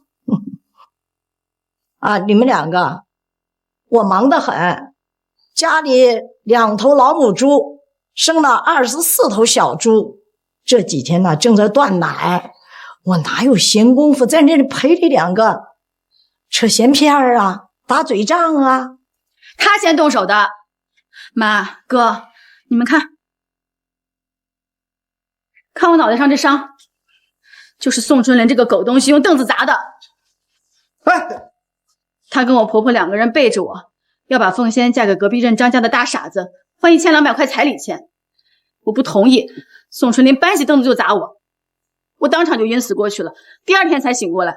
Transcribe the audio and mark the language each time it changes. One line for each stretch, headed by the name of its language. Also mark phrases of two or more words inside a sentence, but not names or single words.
Chinese: 啊，你們兩個，我忙得很，家裡2頭老母豬生了24頭小豬，這幾天呢正在斷奶，我哪有閒工夫在那裡陪你兩個扯閒篇兒啊，打嘴仗啊？他先動手的。媽哥，你們看我腦袋上這傷，就是宋春莲這個狗東西用凳子砸的。哎，他跟我婆婆2個人背着我，要把凤仙嫁給隔壁镇张家的大傻子，换1200塊彩禮錢。我不同意，宋春莲搬起凳子就砸我，我当场就暈死過去了，第2天才醒過來。